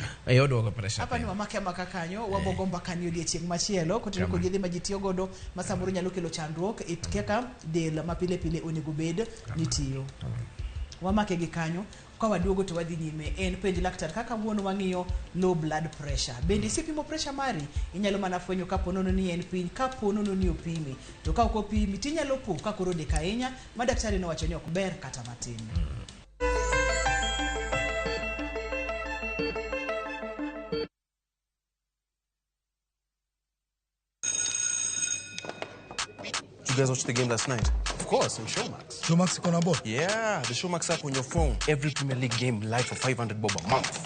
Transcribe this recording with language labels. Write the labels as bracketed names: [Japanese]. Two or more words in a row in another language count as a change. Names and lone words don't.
[Luo (Kenya and Tanzania)] Oduoko pressure. Hapa ni wamake kanyo wabogomba kanyo odiechieng' machielo kotiyo kod yedhe ma ji tiyo godo ma samoro nyalo kelo chandruok kaka del ma pile onego bed ni tiyo. Wamake gi kanyo. Kwa waduogo to wadhi nyime en penj laktar kaka wuono wang'iyo [English] low blood pressure. [Luo (Kenya and Tanzania)] Bende isepimo pressure mari? Inyalo mana fwenyo kapo nono ni en piny, kapo nono ni opimi. To ka ok opimi tinyalo po ka koro dek ahinya ma daktari nowacho ni ok ber kata matin. [English] You guys watched the game last night? Of course, on Showmax. Showmax is on board? Yeah, the Showmax app on your phone. Every Premier League game live for 500 bob a month.